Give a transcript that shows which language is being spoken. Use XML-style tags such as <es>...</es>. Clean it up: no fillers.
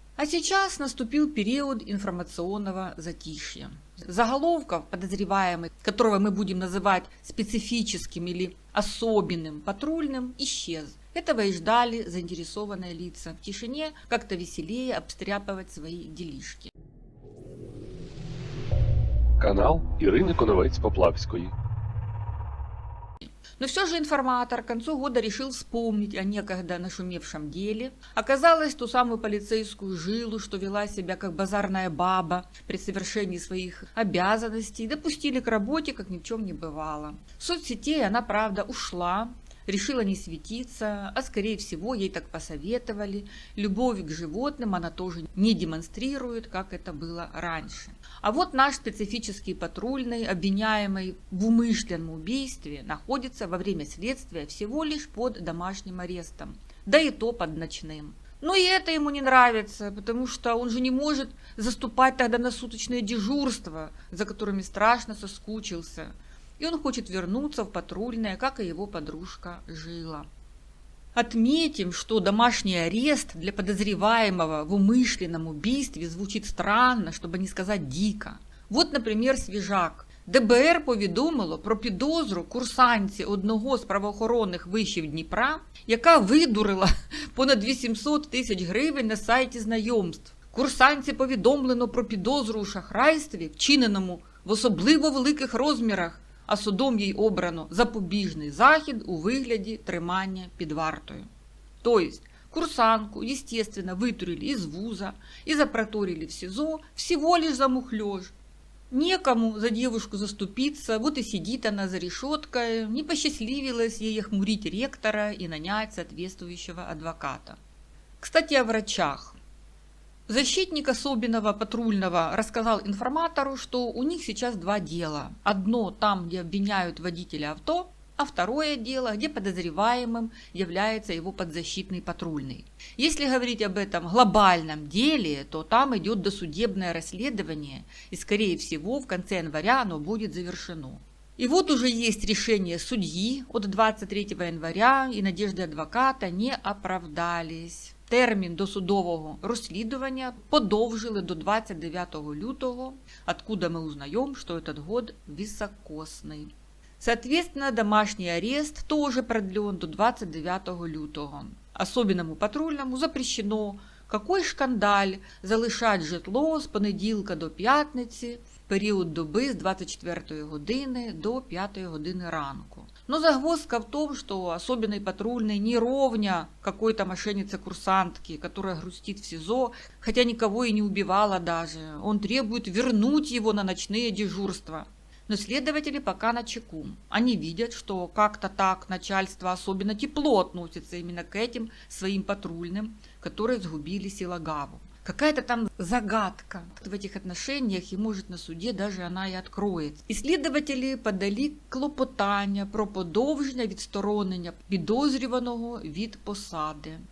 <ru>А сейчас наступил период информационного затишья. Заголовков подозреваемых, которого мы будем называть специфическим или особенным патрульным, исчез. Этого и ждали заинтересованные лица. В тишине как-то веселее обстряпывать свои делишки.</ru> <uk>Канал Ірини Коновець-Поплавської.</uk> <ru>Но все же информатор к концу года решил вспомнить о некогда нашумевшем деле. Оказалось, ту самую полицейскую жилу, что вела себя как базарная баба при совершении своих обязанностей, допустили к работе, как ни в чем не бывало. В соцсетей она, правда, ушла, решила не светиться, а скорее всего ей так посоветовали. Любовь к животным она тоже не демонстрирует, как это было раньше. А вот наш специфический патрульный, обвиняемый в умышленном убийстве, находится во время следствия всего лишь под домашним арестом, да и то под ночным. Но и это ему не нравится, потому что он же не может заступать тогда на суточное дежурство, за которыми страшно соскучился. И он хочет вернуться в патрульное, как и его подружка Жила. Отметим, что домашний арест для подозреваемого в умышленном убийстве звучит странно, чтобы не сказать дико. Вот,</ru> <uk>наприклад, свіжак. ДБР повідомило про підозру курсантці одного з правоохоронних вишів Дніпра, яка видурила понад 800 тисяч гривень на сайті знайомств. Курсантці повідомлено про підозру у шахрайстві, вчиненому в особливо великих розмірах, а судом їй обрано запобіжний захід у вигляді тримання під вартою.</uk> <ru>Тобто, курсантку, естественно, вытурили из вуза и запроторили в СИЗО всего лишь за мухлёж. Некому за девушку заступиться, вот и сидит она за решеткой, не посчастливилось ей охмурить ректора и нанять соответствующего адвоката. Кстати, о врачах. Защитник особенного патрульного рассказал информатору, что у них сейчас 2 дела. Одно там, где обвиняют водителя авто, а второе дело, где подозреваемым является его подзащитный патрульный. Если говорить об этом глобальном деле, то там идет досудебное расследование, и, скорее всего, в конце января оно будет завершено. И вот уже есть решение судьи от 23 января, и надежды адвоката не оправдались.</ru> <uk>Термін досудового розслідування подовжили до 29 лютого,</uk> <ru>откуда мы узнаем, что этот год високосный. Соответственно, домашний арест тоже продлен до 29 лютого. Особенному патрульному запрещено, какой шкандаль,</ru> <uk>залишать житло з понеділка до п'ятниці, період доби з 24 години до 5 години ранку.</uk> <ru>Но загвоздка в том, что особенный патрульный не ровня какой-то мошеннице-курсантке, которая грустит в СИЗО, хотя никого и не убивала даже. Он требует вернуть его на ночные дежурства. Но следователи пока начеку. Они видят, что как-то так начальство особенно тепло относится именно к этим своим патрульным, которые сгубили Силагаву. Какая-то там загадка в этих отношениях, и может на суде даже она и откроется.</ru> <uk>Исследователи подали клопотання про подовження відсторонення підозрюваного від посади.</uk>